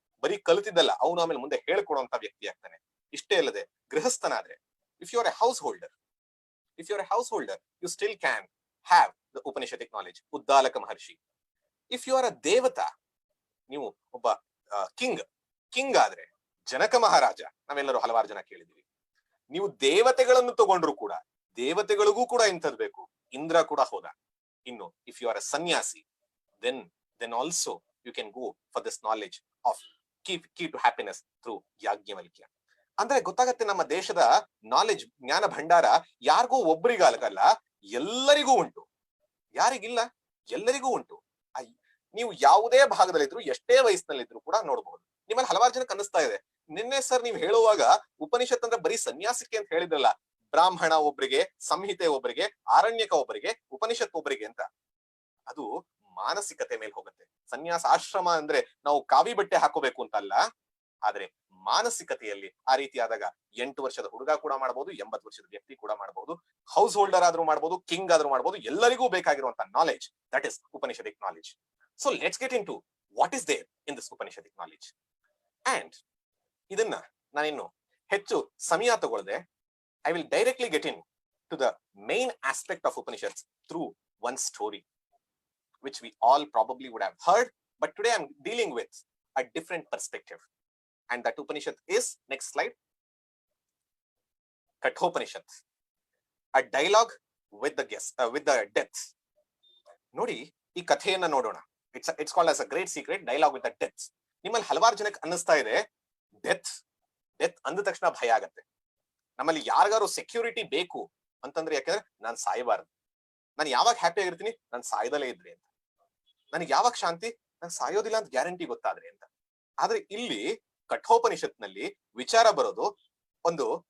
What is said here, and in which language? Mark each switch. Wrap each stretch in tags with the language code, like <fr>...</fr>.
<kn>ಬರೀ ಕಲಿತಿದ್ದಲ್ಲ, ಅವನು ಆಮೇಲೆ ಮುಂದೆ ಹೇಳ್ಕೊಡುವಂತ ವ್ಯಕ್ತಿ ಆಗ್ತಾನೆ. ಇಷ್ಟೇ ಅಲ್ಲದೆ ಗೃಹಸ್ಥನಾದ್ರೆ,</kn> <en>If you are a householder, you still can have the Upanishadic knowledge.</en> <kn>Uddalaka Maharshi.</kn> <en>if you are a</en> <kn>ದೇವತಾ, ನೀವು ಒಬ್ಬ ಕಿಂಗ್ ಆದ್ರೆ ಜನಕ ಮಹಾರಾಜ, ನಾವೆಲ್ಲರೂ ಹಲವಾರು ಜನ ಕೇಳಿದೀವಿ. ನೀವು ದೇವತೆಗಳನ್ನು ತಗೊಂಡ್ರು ಕೂಡ, ದೇವತೆಗಳಿಗೂ ಕೂಡ ಇಂಥದ್ ಬೇಕು. ಇಂದ್ರ ಕೂಡ ಹೋದ.</kn> <en>ಇನ್ನು if you are a sanyasi, then also you can go for this knowledge of key to happiness through Yajnavalkya.</en> <kn>ಅಂದ್ರೆ ಗೊತ್ತಾಗತ್ತೆ, ನಮ್ಮ ದೇಶದ ನಾಲೆಜ್, ಜ್ಞಾನ ಭಂಡಾರ ಯಾರಿಗೂ ಒಬ್ಬರಿಗಾಗಲ್ಲ, ಎಲ್ಲರಿಗೂ ಉಂಟು. ಯಾರಿಗಿಲ್ಲ? ಎಲ್ಲರಿಗೂ ಉಂಟು. ನೀವು ಯಾವುದೇ ಭಾಗದಲ್ಲಿದ್ರು, ಎಷ್ಟೇ ವಯಸ್ಸಿನಲ್ಲಿದ್ರು ಕೂಡ ನೋಡಬಹುದು. ನಿಮ್ಮಲ್ಲಿ ಹಲವಾರು ಜನಕ್ಕೆ ಅನ್ನಿಸ್ತಾ ಇದೆ, ನಿನ್ನೆ ಸರ್ ನೀವು ಹೇಳುವಾಗ ಉಪನಿಷತ್ ಅಂದ್ರೆ ಬರೀ ಸನ್ಯಾಸಕ್ಕೆ ಅಂತ ಹೇಳಿದ್ರಲ್ಲ, ಬ್ರಾಹ್ಮಣ ಒಬ್ಬರಿಗೆ, ಸಂಹಿತೆ ಒಬ್ಬರಿಗೆ, ಆರಣ್ಯಕ ಒಬ್ಬರಿಗೆ, ಉಪನಿಷತ್ ಒಬ್ಬರಿಗೆ ಅಂತ. ಅದು ಮಾನಸಿಕತೆ ಮೇಲೆ ಹೋಗುತ್ತೆ. ಸನ್ಯಾಸ ಆಶ್ರಮ ಅಂದ್ರೆ ನಾವು ಕಾವಿ ಬಟ್ಟೆ ಹಾಕೋಬೇಕು ಅಂತಲ್ಲ, ಆದ್ರೆ ಮಾನಸಿಕತೆಯಲ್ಲಿ ಆ ರೀತಿ ಆದಾಗ 8 ವರ್ಷದ ಹುಡುಗ ಕೂಡ ಮಾಡಬಹುದು, 80 ವರ್ಷದ ವ್ಯಕ್ತಿ ಕೂಡ ಮಾಡಬಹುದು, ಹೌಸ್ ಹೋಲ್ಡರ್ ಆದ್ರೂ ಮಾಡಬಹುದು, ಕಿಂಗ್ ಆದ್ರೂ ಮಾಡಬಹುದು. ಎಲ್ಲರಿಗೂ ಬೇಕಾಗಿರುವಂತ knowledge,</kn> <en>That is Upanishadic knowledge. So let's get into what is there in this Upanishadic knowledge. And</en> <kn>ಇದನ್ನ ನಾನಿನ್ನು ಹೆಚ್ಚು ಸಮಯ ತಗೊಳ್ಳದೆ,</kn> <en>I will directly get in to the main aspect of Upanishads through one story, which we all probably would have heard, but today I'm dealing with a different perspective. And that Upanishad is, next slide, Kathopanishad, a dialogue with the death.</en> <kn>ನೋಡಿ, ಈ ಕಥೆಯನ್ನ ನೋಡೋಣ.</kn> <en>It's called as a great secret, dialogue with the death.</en> <kn>ನಿಮ್ಮಲ್ಲಿ ಹಲವಾರು ಜನಕ್ಕೆ ಅನ್ನಿಸ್ತಾ ಇದೆ, death ಅಂದ ತಕ್ಷಣ ಭಯ ಆಗತ್ತೆ. ನಮ್ಮಲ್ಲಿ ಯಾರಿಗಾರು ಸೆಕ್ಯೂರಿಟಿ ಬೇಕು ಅಂತಂದ್ರೆ, ಯಾಕಂದ್ರೆ ನಾನು ಸಾಯಬಾರದು, ನಾನು ಯಾವಾಗ ಹ್ಯಾಪಿ ಆಗಿರ್ತೀನಿ, ನಾನು ಸಾಯದಲ್ಲೇ ಇದ್ರಿ ಅಂತ. ನನಗೆ ಯಾವಾಗ ಶಾಂತಿ, ನಾನು ಸಾಯೋದಿಲ್ಲ ಅಂತ ಗ್ಯಾರಂಟಿ ಗೊತ್ತಾದ್ರೆ ಅಂತ. ಆದ್ರೆ ಇಲ್ಲಿ ಕಠೋಪನಿಷತ್ನಲ್ಲಿ ವಿಚಾರ ಬರೋದು ಒಂದು</kn>